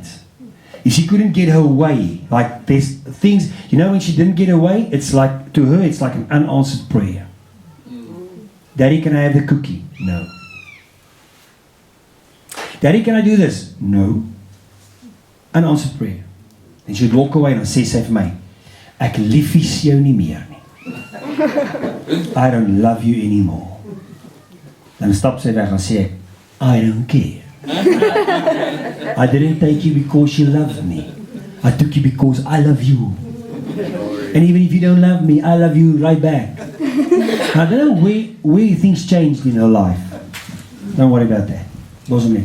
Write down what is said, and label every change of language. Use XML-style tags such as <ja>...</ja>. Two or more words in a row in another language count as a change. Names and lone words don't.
<en>If she couldn't get her way, like there's things, when she didn't get her way, it's like, to her, it's like an unanswered prayer. Daddy, can I have the cookie? No. Daddy, can I do this? No. Unanswered prayer.</en> <af>En sy</af> <en>would walk away</en> <af>en dan sê sy vir my, ek liefies jou nie meer nie.</af> <en>I don't love you anymore.</en> <af>Dan stap sy weg en sê ek,</af> <en>I don't care. I didn't take you because you loved me. I took you because I love you. And even if you don't love me, I love you right back. I don't know where things changed in her life. Don't worry about that. Doesn't matter.</en>